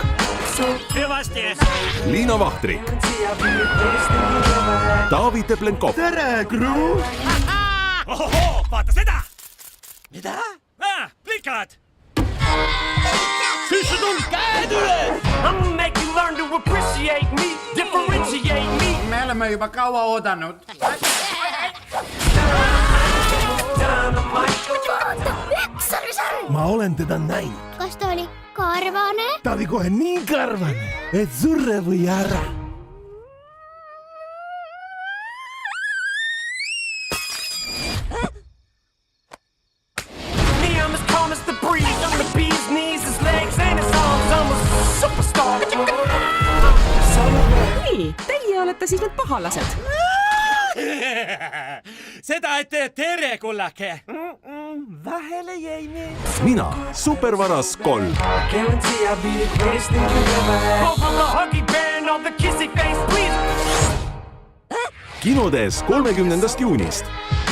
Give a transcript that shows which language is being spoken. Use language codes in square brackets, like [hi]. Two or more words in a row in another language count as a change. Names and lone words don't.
[et] Hüvasti! Liina Vahtri, Taavi Teplenkov, Tere, Kru! Ohoho, vaata seda! Mida? Plikad! Sisse tul, käed üles! [en] I'ma make you learn to appreciate me, differentiate me. [et] Me oleme juba kaua oodanud. Ma olen teda näinud. Kas ta oli karvane? Ta oli kohe nii karvane, et surre või ära. Me, [en] I'm as calm as the breeze. I'm the bee's knees, his legs and his arms. I'm a superstar. [et] Nii, teie olete siis need pahalased. Seda, et tere, kullake! Vahele jäi me. mina, supervaras 3. [en] Guarantee I'll be the greatest thing you ever had. Over the huggy bear and all the kissy face, please. [et] kinodes 30. juunist.